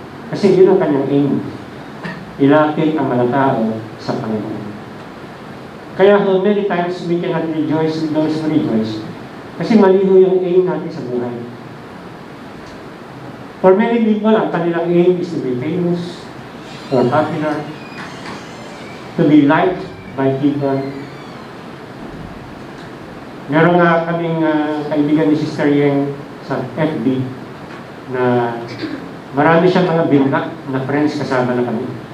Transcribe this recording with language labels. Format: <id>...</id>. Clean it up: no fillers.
<tl>Kasi yun ang kanyang aim. Ilapit ang mga tao sa Panginoon.</tl> <en>Kaya many times we cannot rejoice with those who rejoice.</en> <tl>Kasi maliho yung aim natin sa buhay.</tl> <en>For many people,</en> <tl>ang kanilang</tl> <en>aim is to be famous or popular, to be liked by people.</en> <tl>Meron nga kaming kaibigan ni Sister Yeng sa FB na marami siyang mga binlock na friends kasama na kami.</tl>